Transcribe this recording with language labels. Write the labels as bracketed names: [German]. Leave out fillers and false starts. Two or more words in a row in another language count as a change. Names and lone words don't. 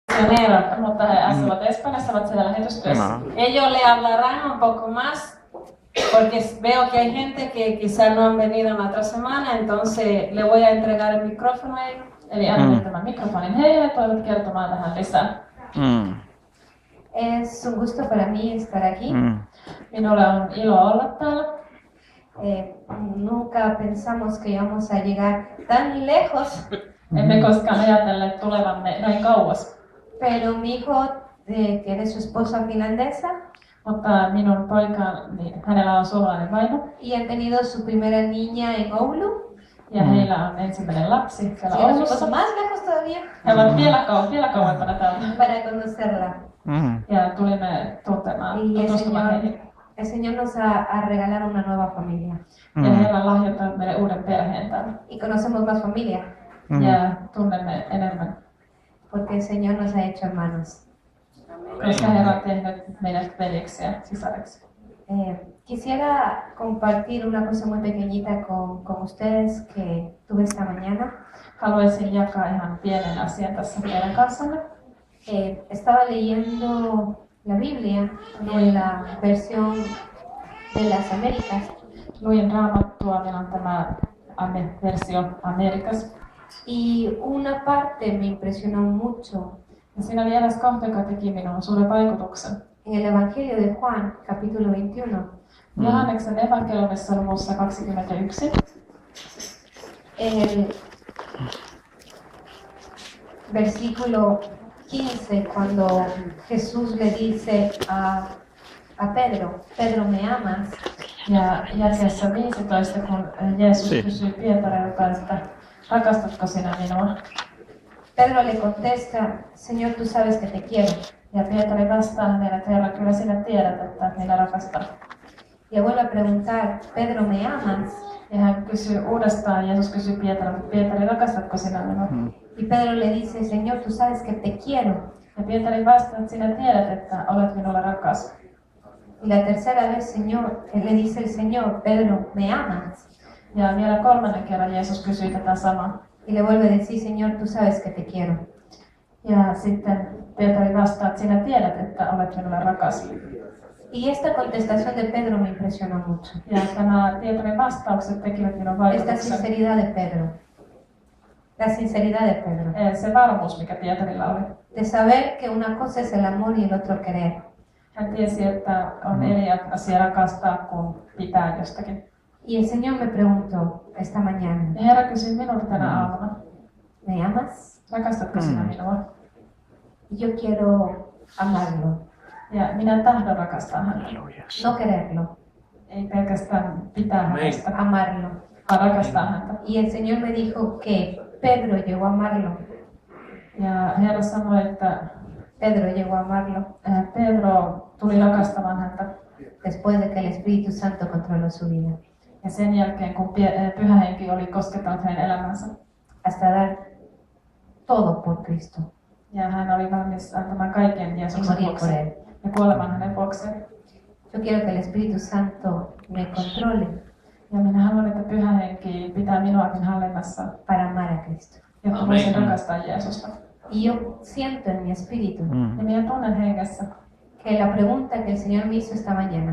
[Finnish] misionera, mutta he asuvat Espanjassa, ovat siellä lähetystyössä. [Spanish] Ellos le hablarán un poco más, porque veo que hay gente que quizás no han venido en la otra semana, entonces le voy a entregar el micrófono a ellos. [Finnish] Eli annan tämän mikrofonin heille, toivot kertomaan tähän lisää. [Spanish] Es un gusto para mí estar aquí. [Finnish] Minulle on ilo olla täällä. [Spanish] Nunca pensamos que íbamos a llegar tan lejos. [Finnish] Emme koskaan ajatelleet tulevamme näin kauas. [Spanish] Pero mi hijo tiene su esposa finlandesa. [Finnish] Mutta minun poikani, hänellä on suomalainen vaimo. [Spanish] Y han tenido su primera niña en Oulu. [Finnish] Ja heillä on ensimmäinen lapsi siellä Oulussa. [Spanish] Más lejos todavía. [Finnish] He ovat vielä kauempana täällä. [Spanish] Para conocerla. [Finnish] Ja tulimme tutustumaan heihin. [Spanish] El Señor nos ha regalado una nueva familia. [Finnish] Ja heillä on lahjoittanut meille uuden perheen täällä. [Spanish] Y conocemos más familia. [Finnish] Ja tunnemme enemmän. [Spanish] Porque el Señor nos ha hecho hermanos. [Finnish] Koska Herra on tehnyt meidät veljeksi ja sisareksi. [Spanish] Quisiera compartir una cosa muy pequeñita con ustedes que tuve esta mañana. [Finnish] Haluaisin jakaa ihan pienen asian tässä teidän kanssanne. [Spanish] Estaba leyendo la Biblia en la versión de las Américas. [Finnish] Luin Raamattua, meillä on tämä versio Amerikas. [Spanish] Y una parte me impresionó mucho. [Finnish] Ja siinä oli eräs kohta, joka teki minuun suuren vaikutuksen. [Spanish] En el Evangelio de Juan, capítulo 21. [Finnish] Johanneksen evankeliumissa luvussa 21. [Spanish] El versículo 15, cuando Jesús le dice a Pedro, Pedro, ¿me amas? [Finnish] Ja jakeessa 15, kun Jeesus kysyi Pietarilta, että rakastatko sinä minua? [Spanish] Pedro le contesta, Señor, tú sabes que te quiero. [Finnish] Ja Pietari vastaa hänelle, että Herra, kyllä sinä tiedät, että minä rakastan. [Spanish] Y vuelve a preguntar, Pedro, ¿me amas? [Finnish] Ja hän kysyy uudestaan, Jeesus kysyy Pietarilta, Pietari, rakastatko sinä minua? [Spanish] Y Pedro le dice, Señor, tú sabes que te quiero. [Finnish] Ja Pietari vastaa, että sinä tiedät, että olet minulle rakas. [Spanish] Y la tercera vez, Señor, le dice el Señor, Pedro, ¿me amas? [Finnish] Ja vielä kolmannen kerran Jeesus kysyi tätä samaa. [Spanish] Y le vuelve a decir, Señor, tú sabes que te quiero. [Finnish] Ja sitten Pietari vastaa, että sinä tiedät, että olet minulle rakas. [Spanish] Y esta contestación de Pedro me impresionó mucho. [Finnish] Ja tämä Pietarin vastaukset tekivät minun [Spanish] Esta [Finnish] vaikutuksen. [Spanish] sinceridad de Pedro. La sinceridad de Pedro. [Finnish] Se varmuus, mikä Pietarilla oli. [Spanish] De saber que una cosa es el amor y el otro querer. [Finnish] Hän tiesi, että on eri asia rakastaa kuin pitää jostakin. [Spanish] Y el Señor me preguntó esta mañana, [Finnish] Ja Herra kysyi minulta tänä aamuna, [Spanish] ¿me amas? [Finnish] rakastatko sinä minua? [Spanish] Yo quiero amarlo, [Finnish] Ja minä tahdon rakastaa häntä. [Spanish] no quererlo, [Finnish] Ei pelkästään pitää hänestä, [Spanish] amarlo. [Finnish] vaan rakastaa häntä. [Spanish] Y el Señor me dijo que Pedro llegó a amarlo. [Finnish] Ja Herra sanoi, että [Spanish] Pedro llegó a amarlo [Finnish] Pedro tuli rakastamaan häntä. [Spanish] después de que el Espíritu Santo controló su vida. [Finnish] Ja sen jälkeen, kun Pyhä Henki oli koskettanut hänen elämänsä. [Spanish] Hasta dar todo por Cristo. [Finnish] Ja hän oli valmis antamaan kaiken Jeesuksen vuoksi ja kuolemaan hänen vuokseen. [Spanish] Yo quiero que el Espíritu Santo me controle [Finnish] Ja minä haluan, että Pyhä Henki pitää minuakin hallinnassa, [Spanish] para amar a Cristo. [Finnish] jotta voisin rakastaa Jeesusta. [Spanish] Y yo siento en mi espíritu [Finnish] Ja minä tunnen hengessä, [Spanish] que la pregunta que el Señor me hizo esta mañana